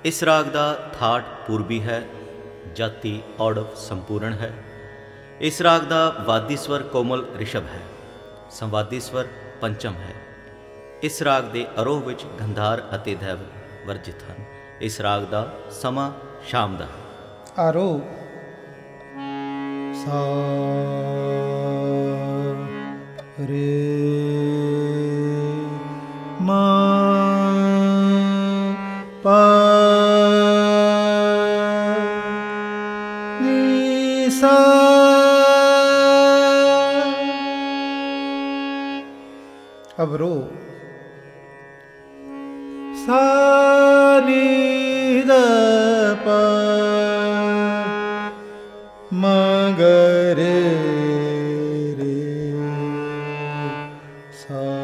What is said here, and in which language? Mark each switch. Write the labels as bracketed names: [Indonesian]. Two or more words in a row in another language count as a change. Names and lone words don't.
[Hindi] इस राग का थाट पूर्वी है, जाति औड़व संपूर्ण है। इस राग का वादी स्वर कोमल ऋषभ है, संवादी स्वर पंचम है। इस राग के आरोह विच गंधार अते दैव वर्जित हैं। इस राग का समा शाम का है। आरोह सा रे मा पा नी सा अवरोह सा नी द प म ग रे रे सा।